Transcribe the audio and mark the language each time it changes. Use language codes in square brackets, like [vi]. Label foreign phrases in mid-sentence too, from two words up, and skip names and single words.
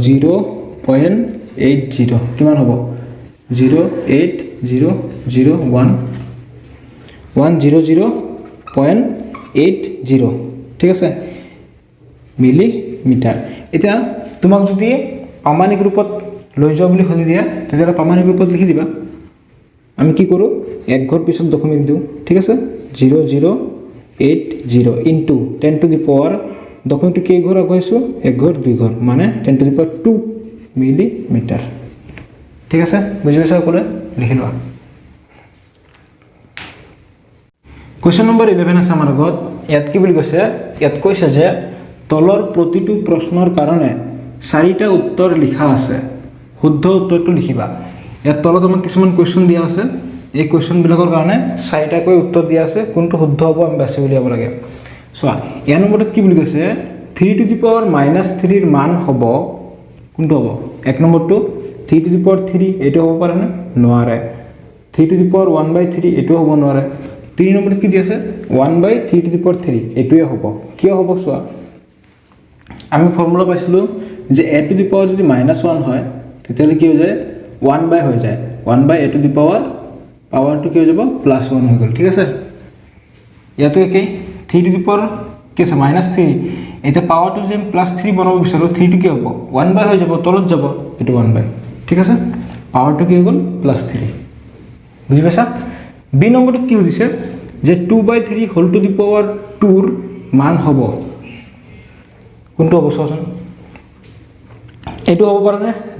[as] 0.80 কিমান হ'ব 0.8001 100.80 ঠিক আছে মিলিমিটাৰ এতিয়া তোমাক যদি পামানিক ৰূপত লৈ যাও বুলি খুজি দিয়া তেতিয়ালে পামানিক ৰূপত লিখি দিবা আমি কি কৰো এক ঘৰ পিছত দশমিক দিও ঠিক আছে 0080 [en] into 10 to the power [as] দশমিকটো কেই ঘৰ আগৈছো এক ঘৰ দুই ঘৰ মানে [en] 10 to the power 2 [as] মিলিমিটাৰ ঠিক আছে বুজি পাইছা কোলে লিখি লোৱা [en] question number [as] 11 আছে আমাৰ আগত ইয়াত কি বুলি কৈছে ইয়াত কৈছে যে তলৰ প্ৰতিটো প্ৰশ্নৰ কাৰণে 4টা উত্তৰ লিখা আছে শুদ্ধ উত্তৰটো লিখিবা ইয়াত তলত আমাক কিছুমান কোৱেশ্চন দিয়া আছে এই কোৱেশ্চন বিলাকৰ কাৰণে 4টা কৈ উত্তৰ দিয়া আছে কোনটো শুদ্ধ হ'ব আমি বাছি উলিয়াব লাগে সো ইয়াৰ নম্বৰত কি বুলি কৈছে [en] 3 to the power -3 [as] ৰ মান হ'ব কোনটো হ'ব এক নম্বৰটো [en] 3 to the [as] power 3 এটো হ'ব পাৰে না নোৱাৰে [en] 3 to the power 1/3 [as] এটো হ'ব নোৱাৰে 3 নম্বৰত কি দিয়া আছে [en] 1/3 to the power 3 [as] এটোৱে হ'ব কি হ'ব সো আমি ফৰ্মুলা পাইছিলো যে [en] a to the power [as] যদি -1 হয় তেতিয়ালে কি হৈ যায় 1 হৈ যায় [en] 1/a to the [as] power পাওয়ারটো কি হৈ যাব +1 হৈ গল ঠিক আছে ইয়াতো একেই [en] 3 to the power [as] কি আছে -3 এটা পাওয়ারটো যে +3 বনাব বিচাৰো 3 টো কি হ'ব 1 হৈ যাব তলত যাব এটো 1 ঠিক আছে পাওয়ারটো কি হৈ গল +3 বুজি পাইছা বি নম্বৰটো কি হৈছে যে 2/3 [en] whole to the power [as] 2 ৰ মান হ'ব কোনটো হ'ব সচন এটো হ'ব পাৰে না যে